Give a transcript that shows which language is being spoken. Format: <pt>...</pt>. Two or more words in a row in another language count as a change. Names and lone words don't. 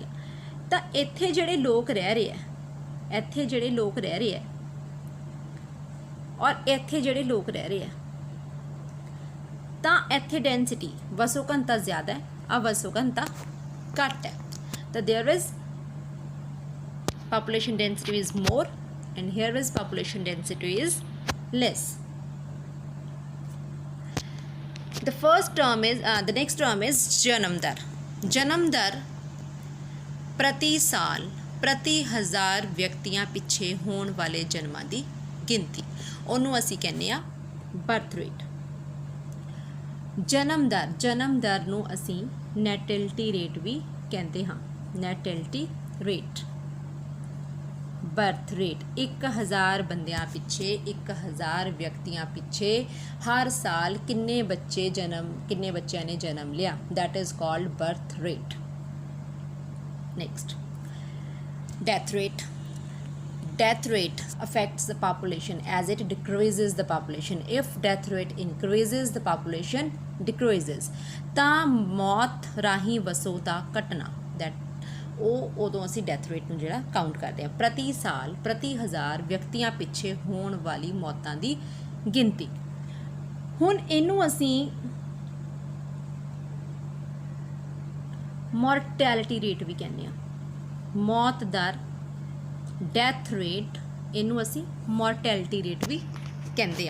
<pa>ਤਾਂ ਇੱਥੇ ਜਿਹੜੇ ਲੋਕ ਰਹਿ ਰਹੇ ਆ ਔਰ ਇੱਥੇ ਜਿਹੜੇ ਲੋਕ ਰਹਿ ਰਹੇ ਆ, ਤਾਂ ਇੱਥੇ ਡੈਂਸਿਟੀ ਵਸੋਂ ਘਣਤਾ ਜ਼ਿਆਦਾ ਹੈ, ਆ ਵਸੋਂ ਘਣਤਾ ਘੱਟ ਹੈ।</pa> <en>ਤਾਂ there is population density is more and here is population density is less. The next term is</en> <pa>ਜਨਮ ਦਰ ਪ੍ਰਤੀ ਸਾਲ ਪ੍ਰਤੀ ਹਜ਼ਾਰ ਵਿਅਕਤੀਆਂ ਪਿੱਛੇ ਹੋਣ ਵਾਲੇ ਜਨਮਾਂ ਦੀ ਗਿਣਤੀ, ਉਹਨੂੰ ਅਸੀਂ ਕਹਿੰਦੇ ਆ</pa> <en>birth rate.</en> <pa>ਜਨਮ ਦਰ ਨੂੰ ਅਸੀਂ</pa> <en>natality rate</en> <pa>ਵੀ ਕਹਿੰਦੇ ਹਾਂ।</pa> <en>natality rate, birth rate</en> <pa>1000 ਬੰਦਿਆਂ ਪਿੱਛੇ, 1000 ਵਿਅਕਤੀਆਂ ਪਿੱਛੇ ਹਰ ਸਾਲ ਕਿੰਨੇ ਬੱਚਿਆਂ ਨੇ ਜਨਮ ਲਿਆ,</pa> <en>that is called birth rate. Next, death rate affects the population as it decreases the population. If death rate increases, the population decreases.</en> <pa>ਤਾਂ ਮੌਤ ਰਾਹੀਂ ਵਸੋਂ ਦਾ ਘਟਣਾ, that ਉਹ ਉਦੋਂ ਅਸੀਂ</pa> <en>death rate</en> <pa>ਨੂੰ ਜਿਹੜਾ ਕਾਊਂਟ ਕਰਦੇ ਹਾਂ, ਪ੍ਰਤੀ ਸਾਲ ਪ੍ਰਤੀ 1000 ਵਿਅਕਤੀਆਂ ਪਿੱਛੇ ਹੋਣ ਵਾਲੀ ਮੌਤਾਂ ਦੀ ਗਿਣਤੀ। ਹੁਣ ਇਹਨੂੰ ਅਸੀਂ</pa> <en>mortality rate</en> <pa>ਵੀ ਕਹਿੰਦੇ ਹਾਂ, ਮੌਤ ਦਰ,</pa> <en>death rate,</en> <pa>ਇਹਨੂੰ ਅਸੀਂ</pa> <en>mortality rate</en> <pa>ਵੀ ਕਹਿੰਦੇ ਹਾਂ।</pa>